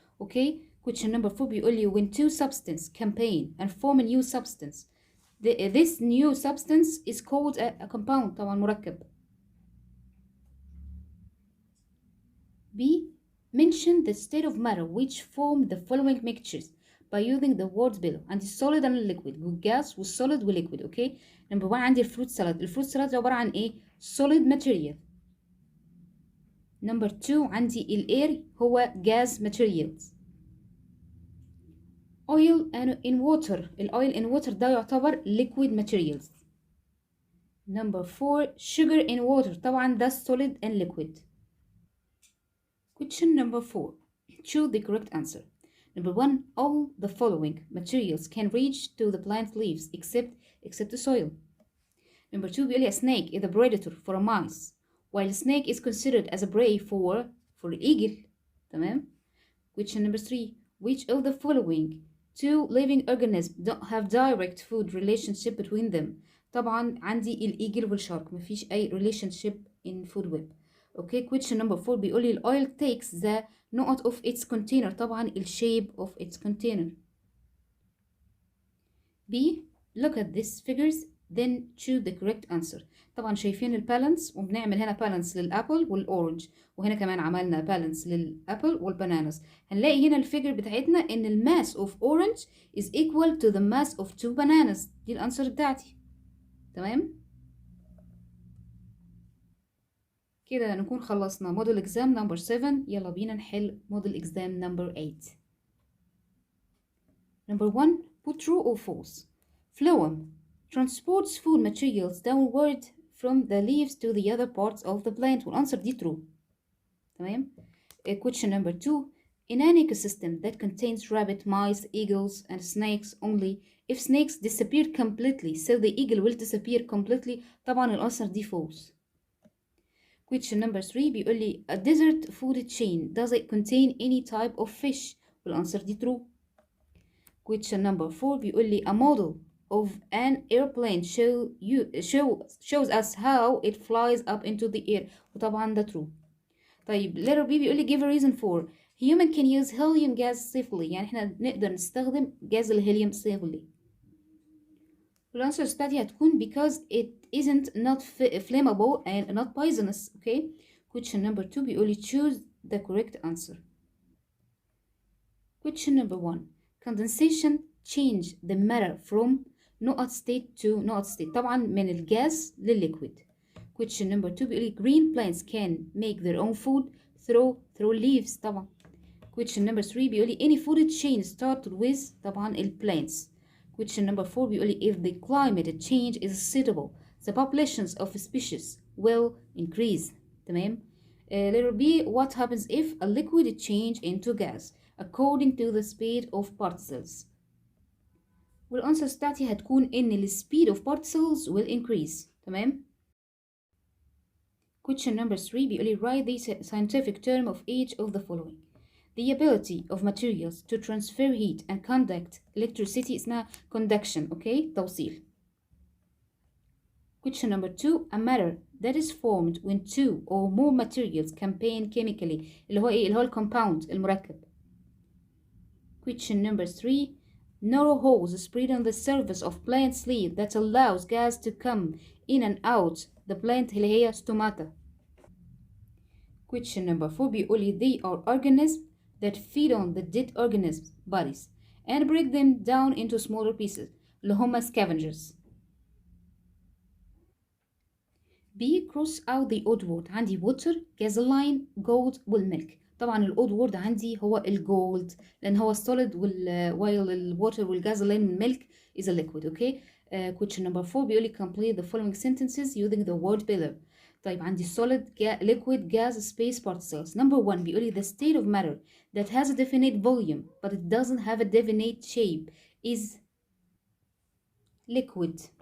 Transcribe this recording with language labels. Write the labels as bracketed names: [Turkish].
[English] Okay, question number 4 [Arabic] بيقول لي [English] when two substances combine and form a new substance, this new substance is called a compound. [Arabic] طبعا مركب. [English] B, mention the state of matter which form the following mixtures by using the words below. [Arabic] عندي [English] solid and liquid والgas والsolid والliquid. Okay, number 1 [Arabic] عندي الفروت سالاد. الفروت سالاد عبارة عن ايه؟ [English] solid material. number 2 [Arabic] عندي الاير هو [English] gas materials. oil in water، الاويل in water [Arabic] ده يعتبر [English] liquid materials. number 4 sugar in water، [Arabic] طبعا ده [English] solid and liquid. question number 4 choose the correct answer. number 1 all the following materials can reach to the plant leaves except the soil. number 2 [Arabic] بيقول لي [English] a snake is a predator for a mice while snake is considered as a prey for eagle. [Arabic] تمام. [English] question number 3 which of the following two living organisms don't have direct food relationship between them. [Arabic] طبعا عندي الايجل والشارك، مفيش اي [English] relationship in food web. okay, question number 4 [Arabic] بيقول لي [English] oil takes the note of its container. [Arabic] طبعا ال [English] shape of its container. B, look at these figures then choose the correct answer. [Arabic] طبعا شايفين البالانس، وبنعمل هنا بالانس للابل والاورنج، وهنا كمان عملنا بالانس للابل والباناناس. هنلاقي هنا الفيجر بتاعتنا ان [English] الماس of orange is equal to the mass of two bananas. [Arabic] دي الانسر بتاعتي. تمام، كده نكون خلصنا موديل اكزام نمبر 7. يلا بينا نحل موديل اكزام نمبر 8. [English] number 1 put true or false. phloem transports food materials downward from the leaves to the other parts of the plant. [Arabic] والأنسر دي true. تمام. [English] question number 2 in an ecosystem that contains rabbit, mice, eagles and snakes only if snakes disappear completely so the eagle will disappear completely. [Arabic] طبعا الأنسر دي false. [English] question number 3 [Arabic] بيقول لي [English] a desert food chain does it contain any type of fish. [Arabic] والأنسر دي true. [English] question number 4 [Arabic] بيقول لي [English] a model of an airplane shows us how it flies up into the air. [Arabic] وطبعا ده true. طيب [English] letter B [Arabic] بيقول لي [English] give a reason for human can use helium gas safely. [Arabic] يعني احنا نقدر نستخدم غاز الهيليوم safely. والانسر بتاعتي هتكون [English] because it isn't not flammable and not poisonous. okay, question number 2 [Arabic] بيقول لي [English] choose the correct answer. question number 1 condensation change the matter from not state to not state. [Arabic] طبعا من الجاز للliquid. [English] question number 2 [Arabic] بيقول لي [English] green plants can make their own food through leaves. [Arabic] طبعا. [English] question number 3 [Arabic] بيقول لي [English] any food chain started with [Arabic] طبعا [English] plants. question number 4 [Arabic] بيقول لي [English] if the climate change is suitable the populations of species will increase. تمام. letter B what happens if a liquid change into gas according to the speed of particles. [Arabic] والانسر بتاعتي هتكون ان ال [English] speed of particles will increase. [Arabic] تمام. [English] question number 3 [Arabic] بيقول لي [English] write the scientific term of each of the following. the ability of materials to transfer heat and conduct electricity [Arabic] اسمها [English] conduction. okay, [Arabic] توصيل. [English] question number 2 a matter that is formed when two or more materials combine chemically. [Arabic] اللي هو ايه؟ اللي هو الكومباوند المركب. [English] Question number 3. Narrow holes spread on the surface of plant's leaf that allows gas to come in and out the plant [Arabic] اللي هي [English] stomata. Question number 4 [Arabic] بيقول لي [English] they are organisms that feed on the dead organisms bodies and break them down into smaller pieces [Arabic] اللي هما [English] scavengers. B. Cross out the odd word. [Arabic] عندي [English] water, gasoline, gold والمilk. [Arabic] طبعا الاود وورد عندي هو الجولد لان هو solid while الwater والgasoline والمilk [English] is a liquid. Okay. Question number 4 [Arabic] بيقول لي [English] complete the following sentences using the word below. [Arabic] طيب عندي [English] solid, liquid, gas, space, particles. Number 1 بيقول لي the state of matter that has a definite volume but it doesn't have a definite shape is liquid.